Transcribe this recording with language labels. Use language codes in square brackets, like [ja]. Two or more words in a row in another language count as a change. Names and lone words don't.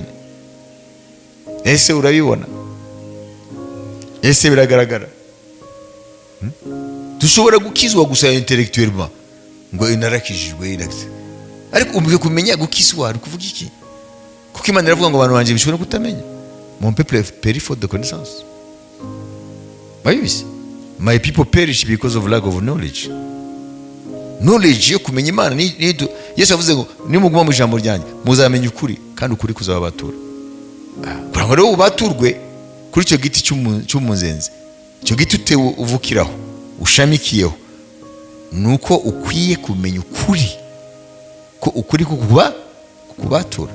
[rw] Ese urabibona? Ese biragaragara? Dushobora gukizwa gusa intellectuellement ngo inarakijijwe, ariko umwe kumenya gukizwa ari kuvuga iki? Kuko Imana iravuga ngo abantu banje bishobora kutamenya. [fr] Mon peuple périt faute de connaissance. [rw] Bayizi? [en] My people perish because of lack of knowledge. [rw] Knowledge yo kumenya Imana Yesu yavuze ngo nimuguma mu ijambo ryanjye muzamenya ukuri kandi ukuri kuzababatura. Kugira ngo rero ubaturwe kuri icyo giti cy'umunzenze, icyo giti utewe uvukiraho ushamikiyeho, nuko ukwiye kumenya ukuri, ko ukuri kukubatura.